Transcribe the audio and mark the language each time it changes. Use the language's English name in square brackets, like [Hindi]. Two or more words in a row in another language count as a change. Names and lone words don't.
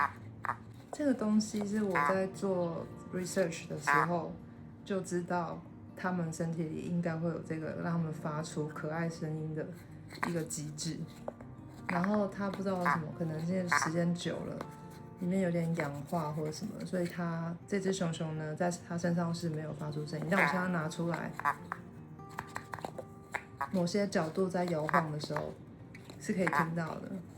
[Chinese] 這個東西是我在做 research 的時候就知道他們身體裡應該會有這個讓他們發出可愛聲音的一個機制。然後它不知道為什麼，可能現在時間久了，裡面有點氧化或者什麼，所以它這隻熊熊呢，在它身上是沒有發出声音。但我現在拿出來，某些角度在搖晃的時候是可以聽到的。